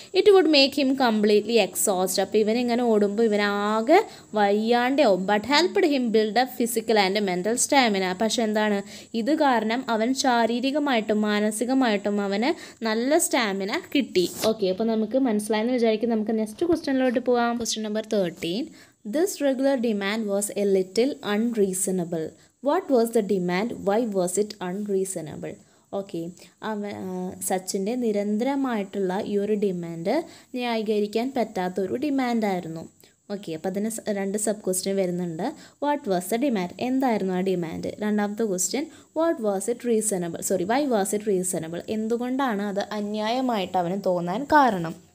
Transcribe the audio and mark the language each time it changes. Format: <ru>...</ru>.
<en>It would make him completely exhaust.</en> <ml>അപ്പോൾ ഇവനിങ്ങനെ ഓടുമ്പോൾ ഇവനാകെ വയ്യാണ്ടാവും.</ml> <en>But helped him build up physical and mental stamina.</en> <ml>പക്ഷെ എന്താണ്, ഇത് കാരണം അവൻ ശാരീരികമായിട്ടും മാനസികമായിട്ടും അവന് നല്ല സ്റ്റാമിന കിട്ടി. ഓക്കെ, അപ്പോൾ നമുക്ക് മനസ്സിലായെന്ന് വിചാരിക്കും. നമുക്ക് നെക്സ്റ്റ് ക്വസ്റ്റ്യനിലോട്ട് പോകാം. Question number 13.</ml> <en>This regular demand was a little unreasonable. What was the demand? Why was it unreasonable?</en> <ml>Okay, സച്ചിൻ്റെ നിരന്തരമായിട്ടുള്ള ഈ ഒരു ഡിമാൻഡ് ന്യായീകരിക്കാൻ പറ്റാത്തൊരു ഡിമാൻഡായിരുന്നു. ഓക്കെ, അപ്പോൾ അതിന് 2 സബ് ക്വസ്റ്റ്യൻ വരുന്നുണ്ട്.</ml> <en>What was the demand?</en> <ml>എന്തായിരുന്നു ആ ഡിമാൻഡ്? രണ്ടാമത്തെ question,</ml> <en>What was it reasonable? Why was it reasonable?</en> <ml>എന്തുകൊണ്ടാണ് അത് അന്യായമായിട്ട് അവന് തോന്നാൻ കാരണം?</ml>